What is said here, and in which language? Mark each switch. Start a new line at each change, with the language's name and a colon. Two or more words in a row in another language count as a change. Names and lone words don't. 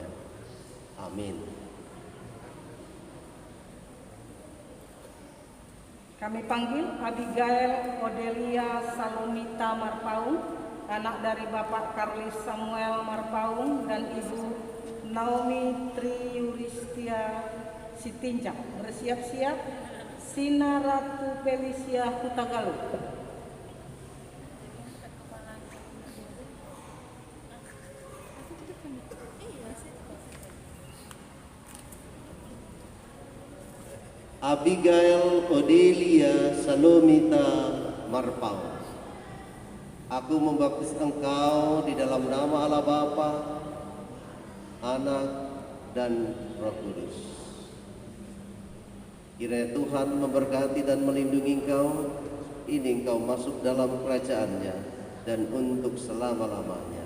Indonesian: Amin. Kami panggil Abigail Odelia Salomita Marpaung, anak dari Bapak Karlis Samuel Marpaung dan Ibu Naomi Triyuristia Sitinjak. Bersiap-siap Sina Ratu Felicia Hutagalu. Abigail Odelia Salomita Marpaung. Aku membaptis engkau di dalam nama Allah Bapa, Anak, dan Roh Kudus. Kiranya Tuhan memberkati dan melindungi engkau, ini engkau masuk dalam kerajaan-Nya dan untuk selama-lamanya.